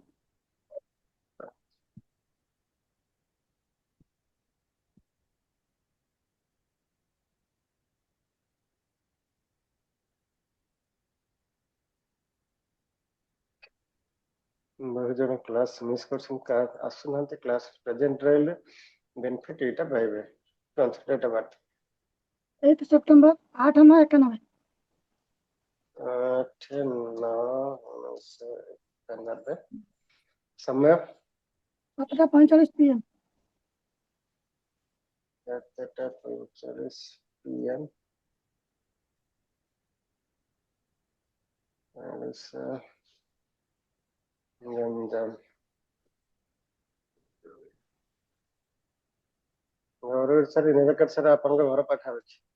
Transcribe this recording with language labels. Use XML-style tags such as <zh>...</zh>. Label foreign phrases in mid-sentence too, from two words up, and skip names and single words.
<or>ବହୁତ ଜଣ</or> <en>class miss</en> <or>କରୁଛନ୍ତି ଆସୁନାହାନ୍ତି</or> <en>class present</en> <or>ରହିଲେ ବେନିଫିଟ୍ ଏଇଟା ପାଇବେ</or> <en>date of birth</en> <or>8 सेप्टेम्बर 8/9/91 8/9/1991 समय 7:45 PM କେତେଟା 45 PM ଗଞ୍ଜାମ ସାର୍ ନିରକଟ ସାର୍ ଆପଣଙ୍କ ଘର ପାଖାପାଖି</or>